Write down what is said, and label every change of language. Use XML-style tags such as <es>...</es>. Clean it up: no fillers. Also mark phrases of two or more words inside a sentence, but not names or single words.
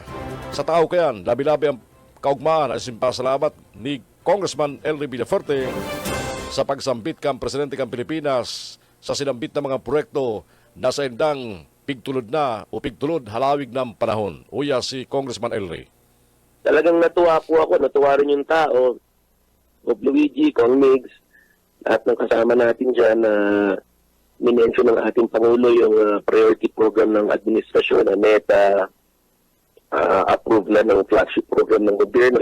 <bik>Sa tao kayan, labi-labi ang kaugmaan at simpasalamat ni Congressman Elry Villafuerte sa pagsambit kan Presidente kan Pilipinas sa sinambit ng mga proyekto na sa indang pigtulod na o pigtulod halawig ng panahon. Uya si Congressman Elry.</bik> <tl>Talagang natuwa po ako, natuwa rin yung tao, Bob Luigi, Kong Migs, at ng kasama natin dyan na minensyon ng ating Pangulo yung</tl> <en>priority program</en> <tl>ng administrasyon na NETA, approve na ng</tl> <en>flagship program</en> <tl>ng gobyerno.</tl>